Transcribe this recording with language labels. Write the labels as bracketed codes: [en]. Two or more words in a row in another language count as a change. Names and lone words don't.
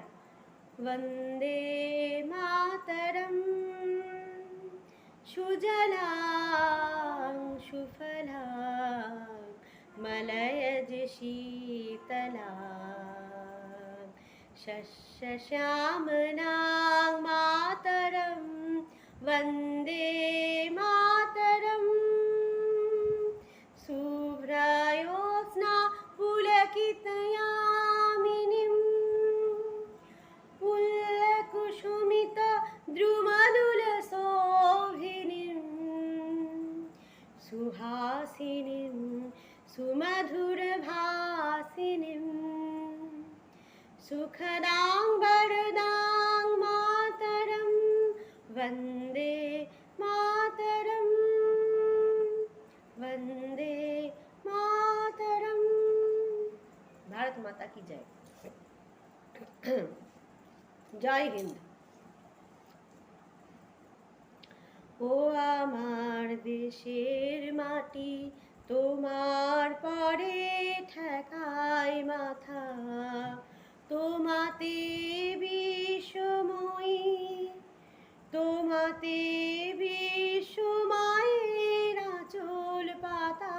[sa] বন্দে মাতরম সুজলাং সুফলাং মলয়জ শীতলাং শস্যশ্যামলাং মাতরম वन्दे मातरम् शुभ्रयोत्स्ना पुलकितयामिनीं पुल्लकुसुमितद्रुमधुलशोभिनीं सुहासिनीं सुमधुरभासिनीं सुखदां वरदां मातरं वन्दे मातरम् वन्दे मातरम्। [hi] भारत माता की जय। जय हिन्द। [bn] ও আমার দেশের মাটি তোমার পরে ঠেকাই মাথা, তোমাতে বিশ্বময়ী, তোমাতে বিশ্বমায়ের আঁচল পাতা।